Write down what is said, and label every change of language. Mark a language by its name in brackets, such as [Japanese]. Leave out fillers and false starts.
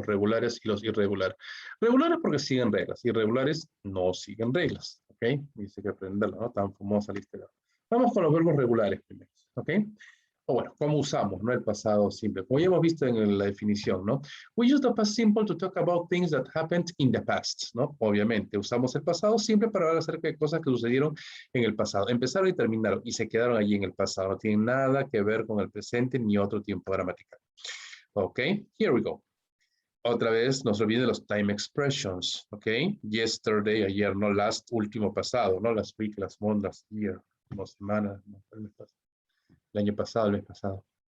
[Spanish] Los regulares y los irregulares. Regulares porque siguen reglas, irregulares no siguen reglas, ¿ok? Dice que aprenderlo, ¿no? Tan famosa lista. Vamos con los verbos regulares primero, ¿ok? O bueno, ¿cómo usamos, no? El pasado simple. Como ya hemos visto en la definición, ¿no? [English] We use the past simple to talk about things that happened in the past, ¿no? [Spanish] Obviamente, usamos el pasado simple para hablar acerca de cosas que sucedieron en el pasado. Empezaron y terminaron y se quedaron allí en el pasado. No tienen nada que ver con el presente ni otro tiempo gramatical. [English] Ok, here we go. [Spanish] Otra vez, no se olviden los time expressions, ok? Yesterday, ayer, no last, último pasado, no last week, last month, last year, no semana, no, el año pasado, el mes pasado.